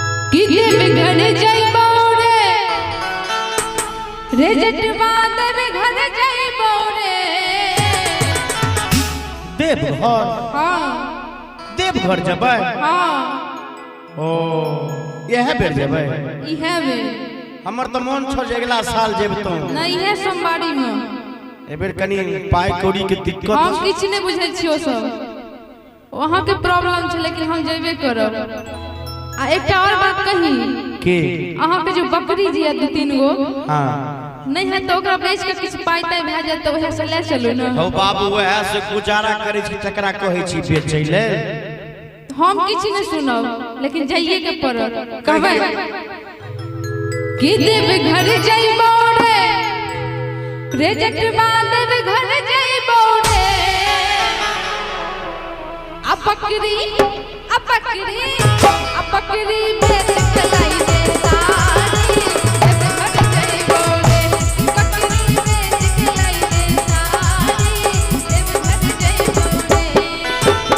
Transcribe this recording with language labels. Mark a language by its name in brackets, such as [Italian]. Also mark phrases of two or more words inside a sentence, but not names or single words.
[Maithili] किते घर जाइबो रे जटवा देव घर जाइबो रे देवघर। हां देवघर जबै। हां ओ यह बेर जबै। इहे बे हमर त मन छ जे अगला साल जेबतो। नहीं इहे सोमवारी में एबेर कनी पाई कौड़ी के दिक्कत। हम किछ नै बुझै छियो सब वहां के प्रॉब्लम छै लेकिन हम जेबे करब। आ एकटा और बात कही के अहां पे जो बकरी जी है 2-3 गो हां नहीं है तो ओकरा बेच के किछ पाई ताई भ जाय त ओहे से ले चलू ना। हो बाबू वह से गुजारा करे छी तकरा कहै छी बेचै ले। हम किछ नै सुनब लेकिन जाइए के पड़त कहबै कि देव घर जाइबो रे जटवा देव घर जाइबो रे आ बकरी बेच के लाई दे सारी देव घर जाइबो रे बकरी बेच के लाई दे सारी देव घर जाइबो रे।